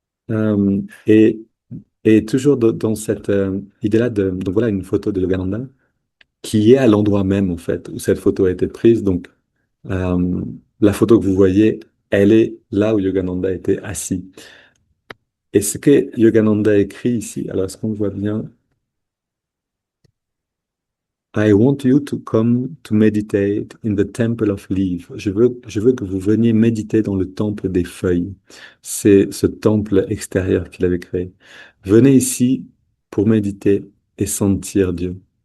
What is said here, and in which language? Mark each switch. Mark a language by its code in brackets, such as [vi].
[fr] Euh, et, et toujours dans cette idée-là donc voilà une photo de Yogananda qui est à l'endroit même en fait où cette photo a été prise. Donc euh, la photo que vous voyez, elle est là où Yogananda était assis. Et ce que Yogananda écrit ici, alors est-ce qu'on voit bien? [en] I want you to come to meditate in the temple of leaves. [fr] Je veux que vous veniez méditer dans le temple des feuilles. C'est ce temple extérieur qu'il avait créé. Venez ici pour méditer et sentir Dieu.